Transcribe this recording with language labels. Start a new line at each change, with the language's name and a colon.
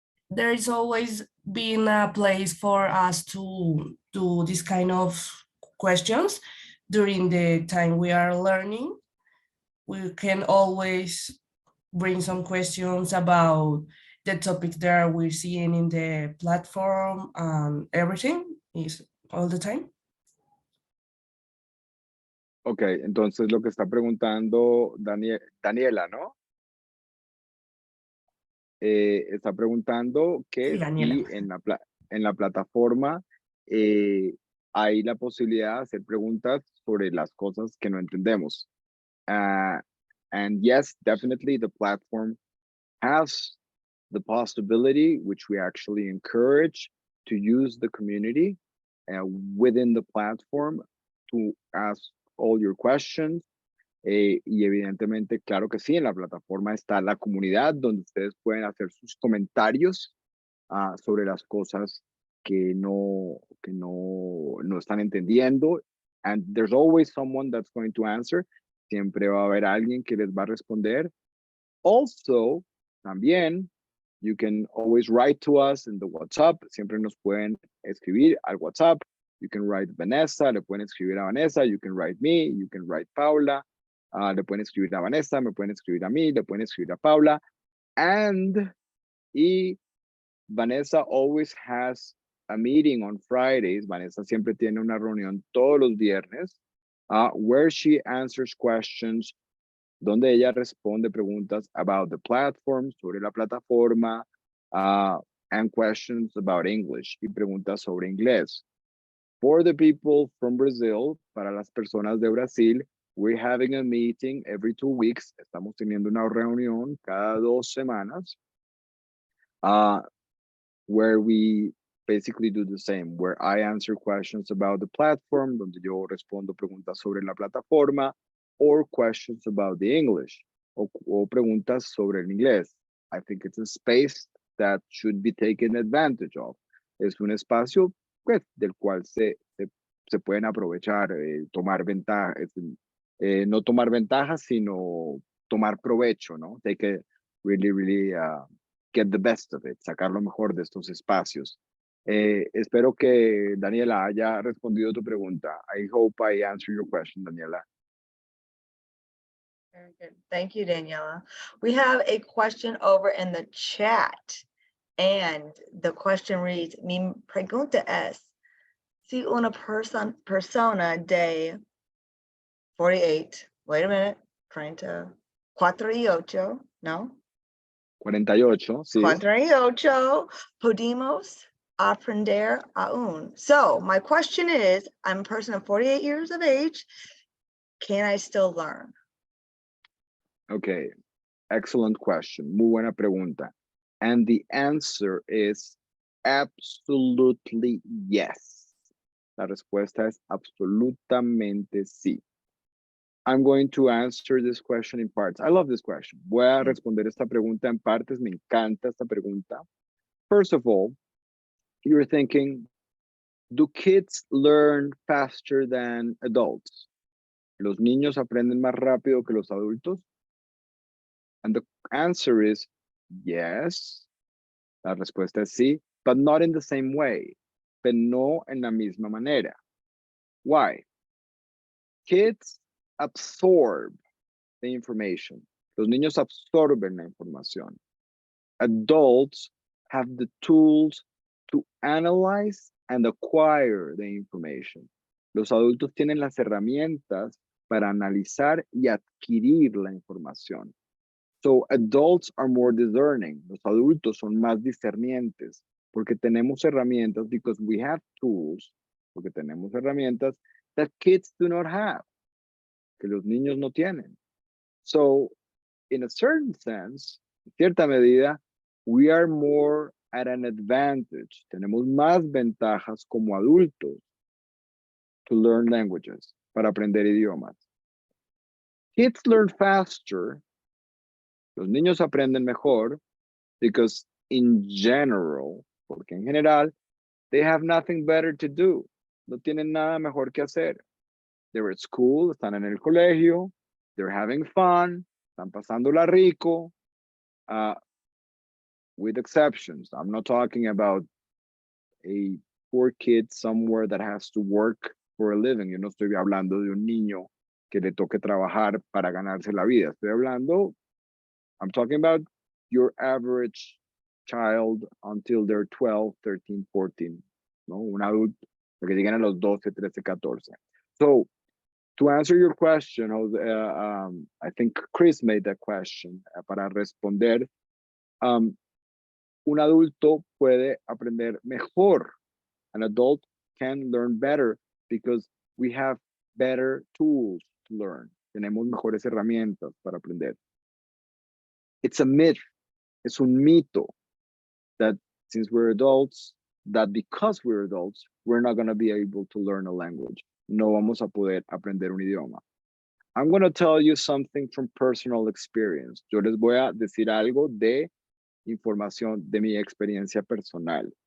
English: There is always been a place for us to do this kind of questions during the time we are learning. We can always bring some questions about the topics that we're seeing in the platform and everything is all the time.
Spanish: Okay, entonces lo que está preguntando Daniela, ¿no? Está preguntando que Sí, Daniela. si en la plataforma hay la posibilidad de hacer preguntas sobre las cosas que no entendemos.
English: And yes, definitely the platform has the possibility, which we actually encourage, to use the community within the platform to ask all your questions.
Spanish: Y evidentemente, claro que sí, en la plataforma está la comunidad donde ustedes pueden hacer sus comentarios sobre las cosas que no están entendiendo.
English: And there's always someone that's going to answer.
Spanish: Siempre va a haber alguien que les va a responder.
English: Also,
Spanish: también,
English: you can always write to us in the WhatsApp.
Spanish: Siempre nos pueden escribir al WhatsApp.
English: You can write Vanessa,
Spanish: le pueden escribir a Vanessa.
English: You can write me, you can write Paula.
Spanish: Le pueden escribir a Vanessa, me pueden escribir a mí, le pueden escribir a Paula. Y
English: Vanessa always has a meeting on Fridays.
Spanish: Vanessa siempre tiene una reunión todos los viernes
English: where she answers questions,
Spanish: donde ella responde preguntas
English: about the platform,
Spanish: sobre la plataforma,
English: and questions about English,
Spanish: y preguntas sobre inglés.
English: For the people from Brazil,
Spanish: para las personas de Brasil,
English: we're having a meeting every 2 weeks.
Spanish: Estamos teniendo una reunión cada 2 semanas,
English: where we basically do the same, where I answer questions about the platform,
Spanish: donde yo respondo preguntas sobre la plataforma,
English: or questions about the English,
Spanish: o preguntas sobre el inglés.
English: I think it's a space that should be taken advantage of.
Spanish: Es un espacio pues, del cual se pueden aprovechar, tomar ventaja, no tomar ventaja, sino tomar provecho, ¿no?
English: Take it really get the best of it,
Spanish: sacar lo mejor de estos espacios. Espero que Daniela haya respondido tu pregunta.
English: I hope I answered your question, Daniela. Very good. Thank you, Daniela. We have a question over in the chat, and the question reads,
Spanish: Mi pregunta es, si una persona de 48,
English: wait a minute, 48, no?
Spanish: 48, sí. 48, podemos aprender aún.
English: So my question is, I'm a person of 48 years of age, can I still learn? Okay, excellent question.
Spanish: Muy buena pregunta.
English: And the answer is absolutely yes.
Spanish: La respuesta es absolutamente sí.
English: I'm going to answer this question in parts. I love this question.
Spanish: Voy a responder esta pregunta en partes. Me encanta esta pregunta.
English: First of all, you're thinking, do kids learn faster than adults?
Spanish: ¿Los niños aprenden más rápido que los adultos?
English: And the answer is yes.
Spanish: La respuesta es sí,
English: but not in the same way.
Spanish: Pero no en la misma manera.
English: Why? Kids absorb the information.
Spanish: Los niños absorben la información.
English: Adults have the tools to analyze and acquire the information.
Spanish: Los adultos tienen las herramientas para analizar y adquirir la información.
English: So adults are more discerning.
Spanish: Los adultos son más discernientes porque tenemos herramientas,
English: because we have tools,
Spanish: porque tenemos herramientas
English: that kids do not have,
Spanish: que los niños no tienen.
English: So in a certain sense,
Spanish: en cierta medida,
English: we are more at an advantage.
Spanish: Tenemos más ventajas como adultos
English: to learn languages,
Spanish: para aprender idiomas.
English: Kids learn faster.
Spanish: Los niños aprenden mejor
English: because in general,
Spanish: porque en general,
English: they have nothing better to do.
Spanish: No tienen nada mejor que hacer.
English: They're at school,
Spanish: están en el colegio,
English: they're having fun,
Spanish: están pasándola rico,
English: with exceptions. I'm not talking about a poor kid somewhere that has to work for a living.
Spanish: Yo no estoy hablando de un niño que le toque trabajar para ganarse la vida. Estoy hablando,
English: I'm talking about your average child until they're 12, 13, 14, ¿no?
Spanish: Un adulto, que lleguen a los 12, 13, 14.
English: So, to answer your question, I think Chris made that question,
Spanish: para responder, un adulto puede aprender mejor.
English: An adult can learn better because we have better tools to learn.
Spanish: Tenemos mejores herramientas para aprender.
English: It's a myth.
Spanish: Es un mito
English: that since we're adults, that because we're adults, we're not going to be able to learn a language.
Spanish: No vamos a poder aprender un idioma.
English: I'm going to tell you something from personal experience.
Spanish: Yo les voy a decir algo de información de mi experiencia personal.